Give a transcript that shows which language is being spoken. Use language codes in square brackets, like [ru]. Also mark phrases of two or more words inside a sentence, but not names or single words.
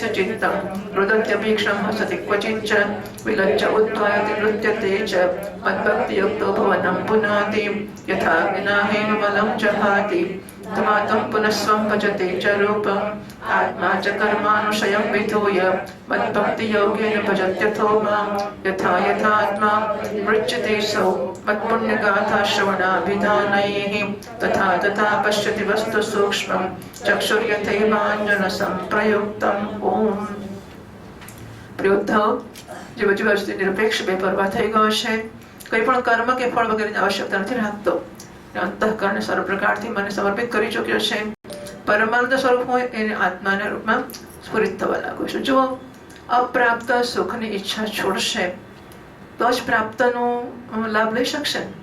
[sa] चित्तं रुदत्यभीक्षं हसति क्वचिच्च विलज्ज उद्वायति नृत्यते च मद्भक्तियुक्तो भवनं पुनाति यथा विनाहेमबलं जहाति तमातं पुनः स्वं भजते च रूपम् आत्मा च कर्मानुशयं विधूय मद्भक्तियोगेन भजत्यथो मां यथा यथात्मा मृच्यते सौ मत्पुण्यगाथा श्रवणाभिधानैः तथा तथा पश्यति वस्तु सूक्ष्मं चक्षुर्यथैवाञ्जनसंप्रयुक्तम् ओम [gu] પ્રિયોદ્ધવ જીવ જીવાસ્તી નિરપેક્ષ બેપરવા થઈ ગયો છે કંઈ પણ કર્મ કે ફળ વગેરેની આવશ્યકતા નથી રાખતો અંતઃકરણ સર્વ પ્રકારથી મને સમર્પિત કરી ચૂક્યો છે પરમાનંદ સ્વરૂપ હોય એને આત્માના રૂપમાં સ્ફુરિત થવા લાગો છો જો અપ્રાપ્ત સુખની ઈચ્છા છોડશે તો જ પ્રાપ્તનો લાભ લઈ શકશે